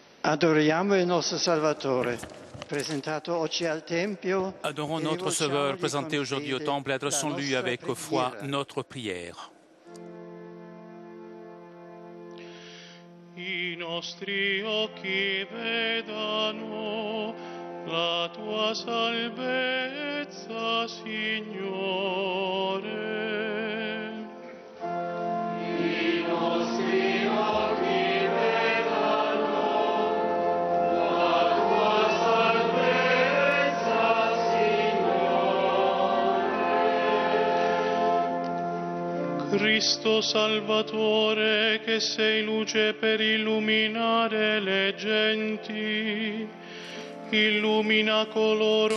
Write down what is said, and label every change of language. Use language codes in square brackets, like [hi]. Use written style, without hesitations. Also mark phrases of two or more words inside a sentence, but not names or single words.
[it] Adoriamo il nostro Salvatore. [fr] Adorons notre Sauveur présenté aujourd'hui au Temple et adressons-lui avec foi notre prière. [it] I nostri occhi vedano la tua salvezza, Signore. I nostri occhi vedano la tua salvezza, Signore. Cristo Salvatore, che sei luce per illuminare le genti, illumina coloro